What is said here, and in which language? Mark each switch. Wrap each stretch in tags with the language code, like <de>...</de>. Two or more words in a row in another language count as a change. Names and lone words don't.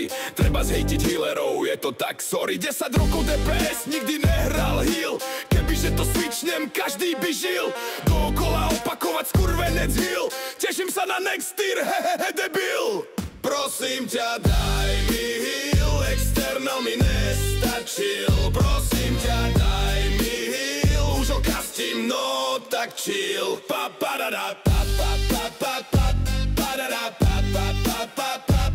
<sk>Treba zhejtiť healerov, je to tak, sorry. 10 rokov DPS, nikdy nehral heal. Kebyže to switchnem, každý by žil. Dookola opakovať skurvenec heal. Teším sa na</sk> <en>next tier,</en> <sk>hehehe debil. Prosím ťa, daj mi heal, external mi nestačil. Prosím ťa, daj mi heal, už ho kastím, no tak chill. Pa pa da da pa pa pa pa pa pa da da pa pa pa pa.</sk>